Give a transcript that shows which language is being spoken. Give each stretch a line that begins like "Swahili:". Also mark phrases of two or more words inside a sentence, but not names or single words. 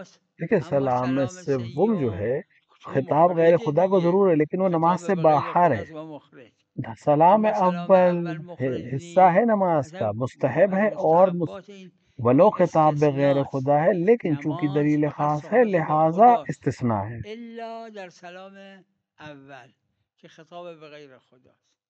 Urdu: देखिए
Persian: اما
Urdu: سلام میں
Persian: سلام
Urdu: سوم جو
Persian: سیوم
Urdu: है
Persian: تو
Urdu: خطاب غیر
Persian: مخرج
Urdu: خدا کو
Persian: دیگه،
Urdu: ضرور ہے لیکن وہ نماز
Persian: خطاب
Urdu: से
Persian: به غیر
Urdu: باہر ہے
Persian: خداست و مخرج.
Urdu: सलाम
Persian: اما سلام
Urdu: अव्वल
Persian: اول मखरज
Urdu: حصہ ہے
Persian: نیست،
Urdu: نماز کا
Persian: اصلا
Urdu: मुस्तहब
Persian: از
Urdu: ہے اور
Persian: مستحبات
Urdu: वलो
Persian: این
Urdu: خطاب بغیر
Persian: استثناست.
Urdu: خدا ہے لیکن چونکہ
Persian: نماز
Urdu: दलील
Persian: فقط
Urdu: خاص ہے
Persian: صحبت با
Urdu: लिहाजा
Persian: خداست
Urdu: استثنا ہے
Persian: الا در سلام اول که خطاب به غیر خداست.